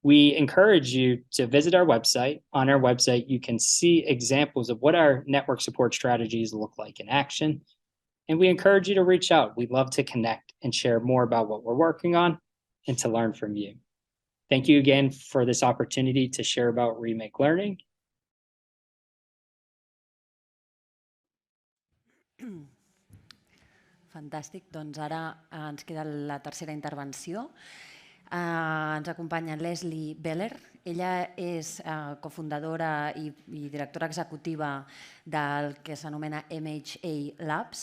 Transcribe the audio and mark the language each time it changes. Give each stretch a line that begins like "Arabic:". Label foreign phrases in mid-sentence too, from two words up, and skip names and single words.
English: We encourage you to visit our website. On our website, you can see examples of what our network support strategies look like in action. And we encourage you to reach out. We'd love to connect and share more about what we're working on and to learn from you. Thank you again for this opportunity to share about Remake Learning.
Catalan: Fantàstic, doncs ara ens queda la tercera intervenció. Ens acompanya Leslie Beller. Ella és cofundadora i directora executiva del que s'anomena MHA Labs.